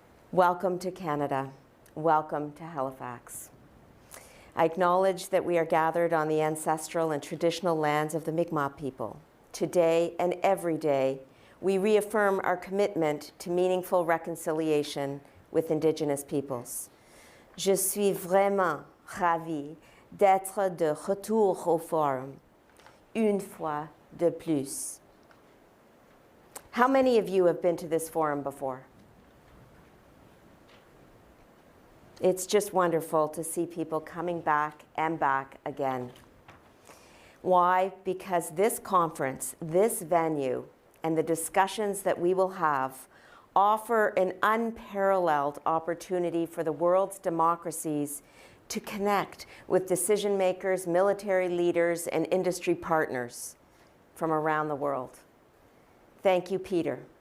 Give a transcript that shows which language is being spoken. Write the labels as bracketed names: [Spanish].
[English] Welcome to Canada. Welcome to Halifax. I acknowledge that we are gathered on the ancestral and traditional lands of the Mi'kmaq people. Today and every day, we reaffirm our commitment to meaningful reconciliation with Indigenous peoples. [French] Je suis vraiment ravie d'être de retour au Forum, une fois de plus. [English] How many of you have been to this forum before? It's just wonderful to see people coming back and back again. Why? Because this conference, this venue, and the discussions that we will have offer an unparalleled opportunity for the world's democracies to connect with decision makers, military leaders, and industry partners from around the world. Thank you, Peter.